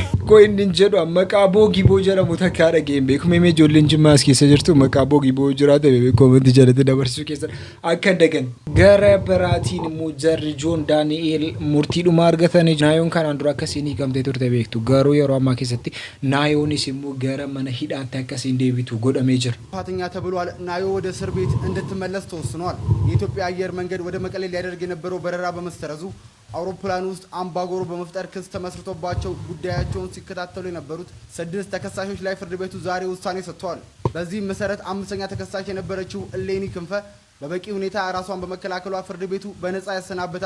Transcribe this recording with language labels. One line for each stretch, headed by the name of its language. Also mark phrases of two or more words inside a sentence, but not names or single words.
Oromo: ko inni jedhu maqaa Boogiboo jedhamu takkaa dhageen beeku mee ijoolleen Jimmaa as keessa jirtu maqaa Boogiboo jiraate koomenti jalatti dabarsuu keessa akka dagan gara biraatiin immoo jarri Joon Daani'eel murtiidhuma argatanii naayoon kanaan dura akkasiin hiikamtee turte beektu garuu yeroo ammaa keessatti naayoonis immoo gara mana hidhaatti akkasiin deebitu godhamee jira
Amharic: ጥፋተኛ ተብሏል ናዮ ወደ እስር ቤት እንድትመለስ ተወስኗል የኢትዮጵያ አየር መንገድ ወደ መቀሌ ሊያደርግ የነበረው በረራ በመሰረዙ አውሮፕላን ውስጥ አምባጓሮ በመፍጠር ክስ ተመስርቶባቸው ጉዳያቸውን ሲከታተሉ የነበሩት 6 ተከሳሾች ላይ ፍርድ ቤቱ ዛሬ ውሳኔ ሰጥቷል። በዚህ መሰረት አምስተኛ ተከሳሽ የነበረችው እሌኒ ክንፈ በበቂ ሁኔታ ራሷን በመከላከሏ ፍርድ ቤቱ በነፃ ያሰናበታት